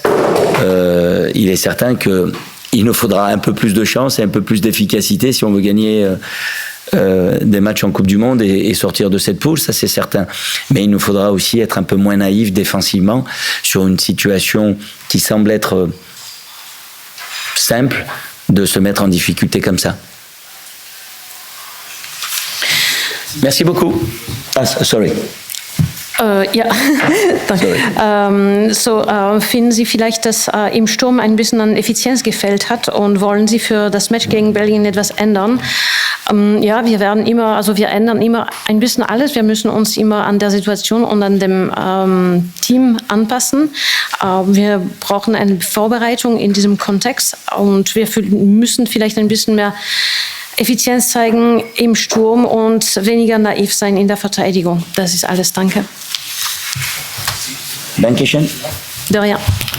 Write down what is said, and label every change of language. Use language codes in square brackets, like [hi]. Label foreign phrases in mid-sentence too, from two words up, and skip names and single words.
[fr] Il est certain qu'il nous faudra un peu plus de chance et un peu plus d'efficacité si on veut gagner des matchs en Coupe du Monde et sortir de cette poule, ça c'est certain. Mais il nous faudra aussi être un peu moins naïf défensivement sur une situation qui semble être simple, de se mettre en difficulté comme ça. Merci beaucoup. Ah, sorry. [de] Ja, danke. Finden Sie vielleicht, dass im Sturm ein bisschen an Effizienz gefehlt hat und wollen Sie für das Match gegen Belgien etwas ändern? Ja, wir ändern immer ein bisschen alles. Wir müssen uns immer an der Situation und an dem Team anpassen. Wir brauchen eine Vorbereitung in diesem Kontext und wir müssen vielleicht ein bisschen mehr Effizienz zeigen im Sturm und weniger naiv sein in der Verteidigung. Das ist alles. Danke. Dankeschön. [fr] De rien.